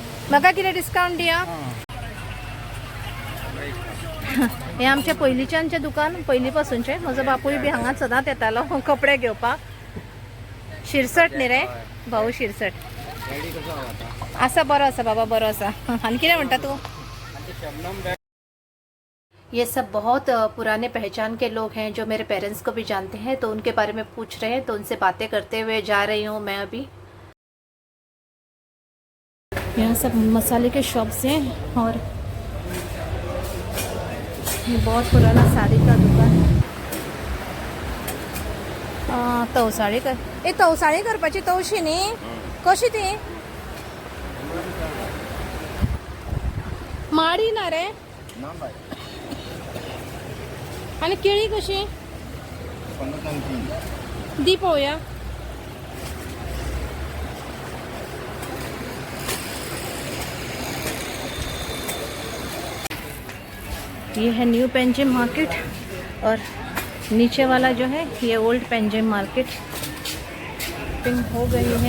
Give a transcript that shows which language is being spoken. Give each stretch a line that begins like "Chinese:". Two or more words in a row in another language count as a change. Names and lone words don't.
Konkani: म्हाका कितें डिस्काउंट दिया। हे आमचे पयलींच्यानचे दुकान पयलींपासूनचे म्हजो बापूय बी हांगा सदांच येतालो कपडे घेवपाक। शिरसट न्ही रे भाऊ शिरसट आसा बरो आसा बाबा बरो आसा। आनी कितें म्हणटा तूं।
Hindi: ये सब बहुत पुराने पहचान के लोग हैं जो मेरे पेरेंट्स को भी जानते हैं, तो उनके बारे में पूछ रहे हैं, तो उनसे बातें करते हुए जा रही हूँ मैं। अभी यहाँ सब मसाले के शॉप्स हैं और ये बहुत पुराना साड़ी का दुकान है।
Konkani: तवसाळी कर ए तवसाळी करपाची तवशी न्ही कशी ती माडी ना रे आणि केळी कशी दी पळोवया।
Hindi: ये है न्यू पेंजिम मार्केट और नीचे वाला जो है ये ओल्ड पेंजिम मार्केट। पिंक हो गई है।